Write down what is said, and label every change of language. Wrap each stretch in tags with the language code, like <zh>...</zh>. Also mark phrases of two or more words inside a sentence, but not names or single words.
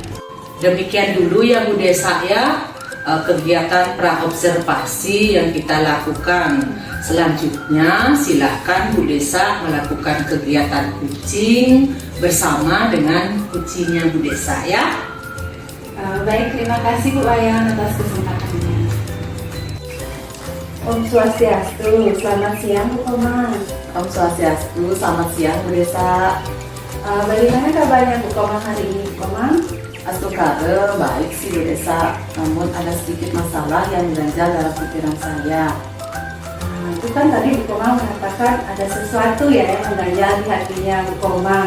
<id>Demikian dulu ya Bu Desa ya, kegiatan praobservasi yang kita lakukan. Selanjutnya silahkan Bu Desa melakukan kegiatan kucing bersama dengan kucingnya Bu Desa ya. Baik, terima kasih Bu Wayan atas kesempatannya.</id> <ban>Om Swastiastu,</ban> <id>selamat siang Bu Komang.</id> <ban>Om Swastiastu,</ban> <id>selamat siang Bu Desa. Bagaimana kabarnya Bu Komang hari ini Bu Komang? Astungkare, baik sih Bu Desa, namun ada sedikit masalah yang mengganjal dalam pikiran saya. Itu kan tadi Bu Komang mengatakan ada sesuatu ya yang mengganjal di hatinya Bu Komang.</id>